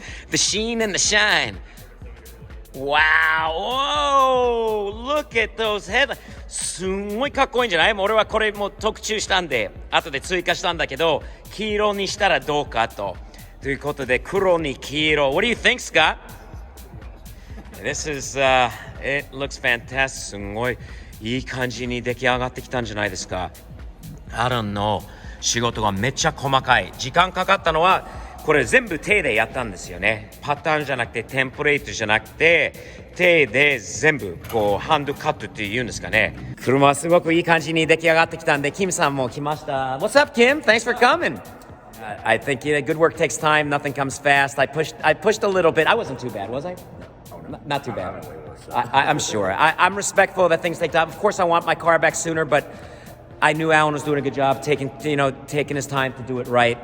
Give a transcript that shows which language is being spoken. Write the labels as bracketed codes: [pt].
[en] The sheen and the shine. Wow, whoa! Look at those headlights. [ja] すんごいかっこいいんじゃない？俺はこれも特注したんで、後で追加したんだけど、黄色にしたらどうかと。ということで、黒に黄色。 [en] What do you think, Scott? This is, it looks fantastic. [ja] すんごいいい感じに出来上がってきたんじゃないですか。アランの仕事がめっちゃ細かい。時間かかったのは、これ全部手でやったんですよね。パターンじゃなくて、テンプレートじゃなくて、手で全部こうハンドカットっていうんですかね。車はすごくいい感じに出来上がってきたんで、キムさんも来ました。 [en] What's up, Kim? Thanks for coming. I think good work takes time. Nothing comes fast. I pushed a little bit. I wasn't too bad, was I? No, not too bad. I'm sure. I'm respectful that things take time. Of course, I want my car back sooner, but I knew Alan was doing a good job taking his time to do it right.